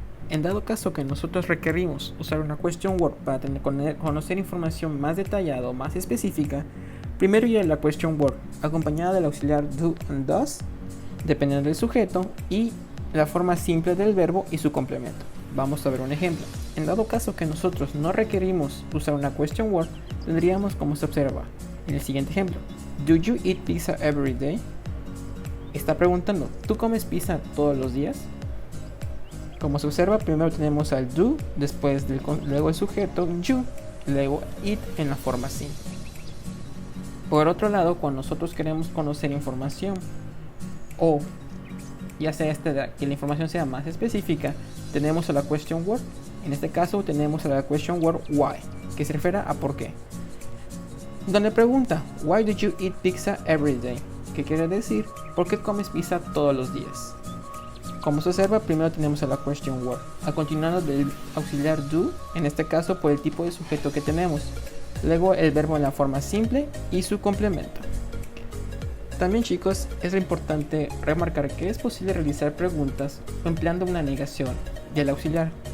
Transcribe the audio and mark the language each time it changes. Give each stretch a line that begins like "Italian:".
Spanish: En dado caso que nosotros requerimos usar una question word para conocer información más detallada o más específica, primero iría la question word acompañada del auxiliar do and does, dependiendo del sujeto, y la forma simple del verbo y su complemento. Vamos a ver un ejemplo. En dado caso que nosotros no requerimos usar una question word, tendríamos como se observa en el siguiente ejemplo.
English: Do you eat pizza every day?
Spanish: Está preguntando, ¿tú comes pizza todos los días? Como se observa, primero tenemos al do, luego el sujeto you, luego it en la forma simple. Por otro lado, cuando nosotros queremos conocer información o ya sea que la información sea más específica, tenemos a la question word. En este caso tenemos a la question word why, que se refiere a por qué. Donde pregunta,
English: why do you eat pizza every day?
Spanish: ¿Qué quiere decir? ¿Por qué comes pizza todos los días? Como se observa, primero tenemos a la question word, a continuación del auxiliar do, en este caso por el tipo de sujeto que tenemos, luego el verbo en la forma simple y su complemento. También, chicos, es importante remarcar que es posible realizar preguntas empleando una negación del auxiliar.